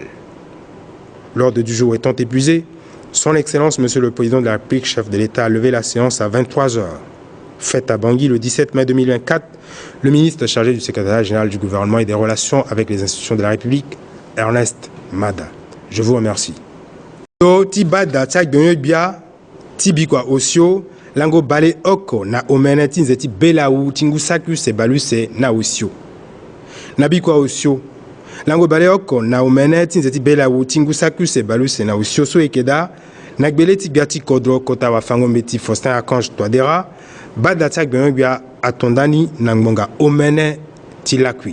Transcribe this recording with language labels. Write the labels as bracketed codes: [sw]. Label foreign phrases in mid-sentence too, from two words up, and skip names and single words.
[fr] L'ordre du jour étant épuisé, son Excellence, Monsieur le Président de la République, chef de l'État, a levé la séance à 23 h. Faite à Bangui le 17 mai 2024, le ministre chargé du secrétariat général du gouvernement et des relations avec les institutions de la République, Ernest Mada. Je vous remercie. [sg] Ti bada tsak bia ti bikwa osio lango bale oko na omene tinzeti belau tingu saku se baluse na osio. Na bikwa osio lango bale oko na omene tinzeti belau tingu saku se baluse na osio so ekeda na gbele ti biati kodro kota wa fango meti Faustin Archange Touadéra bada tsak bia atondani na ngbonga omene ti lakwi.